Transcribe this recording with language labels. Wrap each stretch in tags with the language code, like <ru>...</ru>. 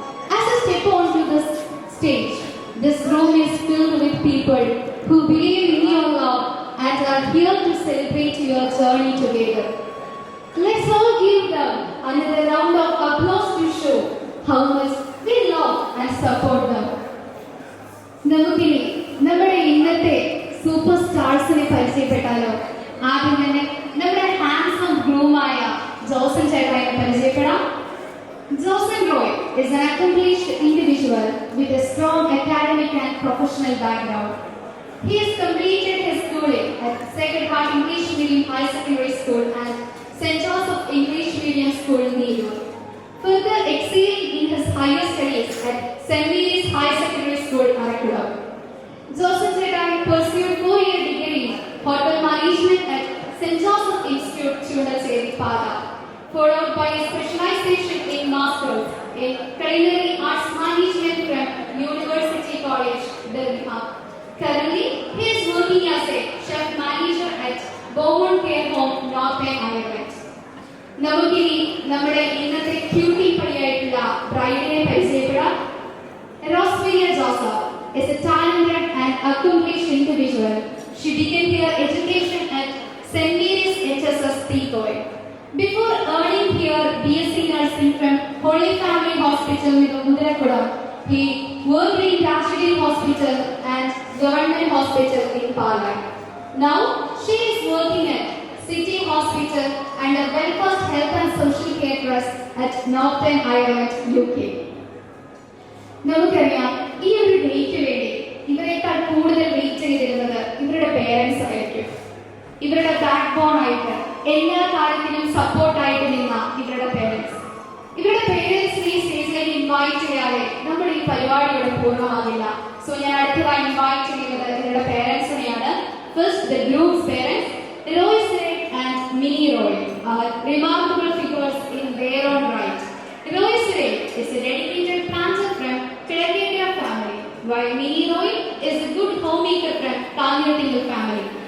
<en>As you step onto this stage, this room is filled with people who believe in your love and are here to celebrate your journey together. Let's all give them another round of applause to show how much support them.</en> <ml>നമുക്കിനി നമ്മുടെ ഇന്നത്തെ super സ്റ്റാർസിനെ പരിചയപ്പെട്ടാലോ? ആദ്യം തന്നെ നമ്മുടെ handsome ഗ്രൂമായ Josan ചേട്ടായിനെ പരിചയപ്പെടാം.</ml> <en>Joseph Roy is an accomplished individual with a strong academic and professional background. He has completed his schooling at Sacred Heart English Medium High Secondary School and St. Joseph English Medium School, Neeru. Further excelling in his higher studies at St. Mary's High Secondary School, Arakuda. Joseph Chetai pursued 4-year degree in Hotel Management at St. Joseph Institute, Chunacheri, Pada, followed by a specialization in Masters in Culinary Arts Management from University College, Birmingham. Currently, he is working as a chef manager at Beaumont Care Home, Northern Ireland.</en> <ml>നമുക്കിനി നമ്മുടെ ഇന്നത്തെ cutie പടിയായിട്ടുള്ള ബ്രൈഡിനെ പരിചയപ്പെടാം. റോസ്മേരിയ Joseph</ml> <en>is a talented and accomplished individual. She began her education at St. Mary's HSS Tikoy. Before earning her BSc Nursing from Holy Family Hospital, Mudrakudam, he worked in Tragedy Hospital and Government Hospital in Palai. Now, she is working at City Hospital and a Belfast Health and Social Care Trust at Northern Ireland, UK.</en> <ml>നമുക്കറിയാം, ഈ ഒരു date വേണ്ടി ഇവരെക്കാൾ കൂടുതൽ wait ചെയ്തിരുന്നത് ഇവരുടെ parents ആയിരിക്കും. ഇവരുടെ back bone ആയിട്ട് എല്ലാ കാര്യത്തിലും സപ്പോർട്ടായിട്ട് നിന്ന ഇവരുടെ പേരൻസ്. ഇവരുടെ പേരൻസിനെ ഈ സ്റ്റേജിലേക്ക് ഇൻവൈറ്റ് ചെയ്യാതെ നമ്മുടെ ഈ പരിപാടി ഇവിടെ പൂർണ്ണമാകില്ല. സോ ഞാൻ അടുത്തതായി ഇൻവൈറ്റ് ചെയ്യുന്നത് ഇവരുടെ പേരൻസിനെയാണ്.</ml> <en>First the groups parents Roy Sirek and Minnie Roy are remarkable figures in their own right. Roy Sirek is a dedicated planter from Philadelphia family, while Minnie Roy is a good homemaker from Kanyatingal family.</en>